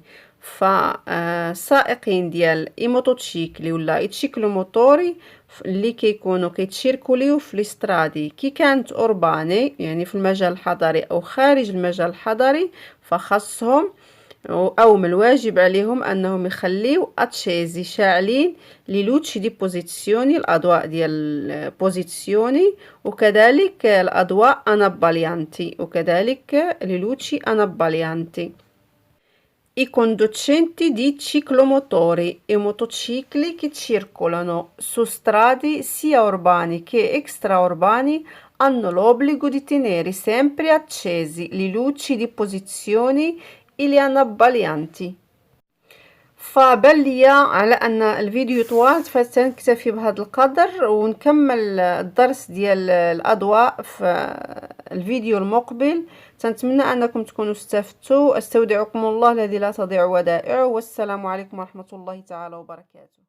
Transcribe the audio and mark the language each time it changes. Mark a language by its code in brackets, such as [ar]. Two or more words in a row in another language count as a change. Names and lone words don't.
[ar] فالسائقين ديال [it] i motocicli [ar] ولا [it] i ciclomotori [ar] اللي كيكونوا كيتشيركوليو في الاسترادي كي كانت اورباني، يعني في المجال الحضري او خارج المجال الحضري، فخاصهم او من الواجب عليهم انهم يخليو اتشيزي شاعلين [it] لل luci di posizione، [ar] الاضواء ديال بوزيسيوني، وكذلك الاضواء اناباليانتي، وكذلك [it] لل luci anabbaglianti. I conducenti di ciclomotori e motocicli che circolano su strade sia urbani che extraurbani hanno l'obbligo di tenere sempre accesi le luci di posizione e le annabbaglianti. [ar] فبان ليا على ان الفيديو طوال، فسنكتفي بهذا القدر ونكمل الدرس ديال الاضواء في الفيديو المقبل. تنتمنى انكم تكونوا استفدتوا. استودعكم الله الذي لا تضيع ودائعه، والسلام عليكم ورحمة الله تعالى وبركاته.